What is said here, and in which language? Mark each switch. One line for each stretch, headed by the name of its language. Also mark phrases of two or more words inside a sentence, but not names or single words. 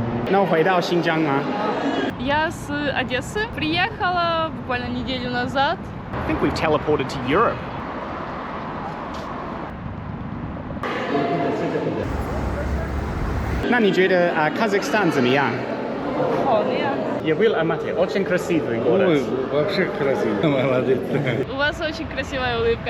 Chinese: 能回到新疆吗？
Russian: Я с Одессы. Приехала буквально неделю назад.
English: I think we've teleported to Europe.
Chinese: 那你觉得Kazakhstan 怎么样？好的呀。
Russian: Я был в Алмате, очень красивый город. Ой, вообще красиво, молодец. У вас очень красивая улыбка.